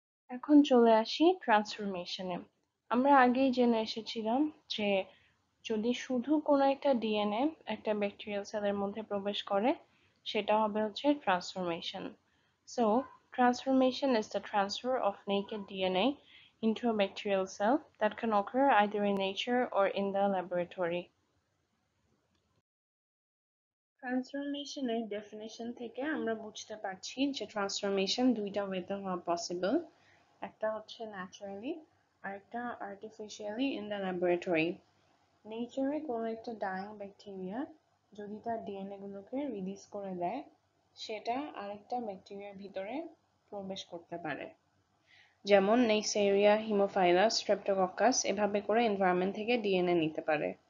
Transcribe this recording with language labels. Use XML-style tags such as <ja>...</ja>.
<bn>এখন চলে আসি ট্রান্সফরমেশনে। আমরা আগেই জেনে এসেছিলাম যে যদি শুধু কোনো একটা ডিএনএ একটা ব্যাকটেরিয়াল সেলের মধ্যে প্রবেশ করে সেটা হবে হচ্ছে transformation.</bn> <en>So transformation is the transfer of naked DNA into a bacterial cell that can occur either in nature or in the laboratory.</en> <bn>ট্রান্সফরমেশনের definition থেকে আমরা বুঝতে পারছি যে ট্রান্সফরমেশন দুইটা ওয়েতে হওয়া পসিবল, একটা হচ্ছে ন্যাচারালি আর একটা</bn> <en>Artificially in the laboratory.</en> <bn>নেচারে কোনো একটা ডাইং ব্যাকটেরিয়া যদি তার ডিএনএ গুলোকে রিলিজ করে দেয় সেটা আরেকটা ব্যাকটেরিয়ার ভিতরে প্রবেশ করতে পারে, যেমন নেইসেরিয়া, হিমোফাইলাস, স্ট্রেপ্টোকক্কাস এভাবে করে এনভায়রনমেন্ট থেকে ডিএনএ নিতে পারে।</bn>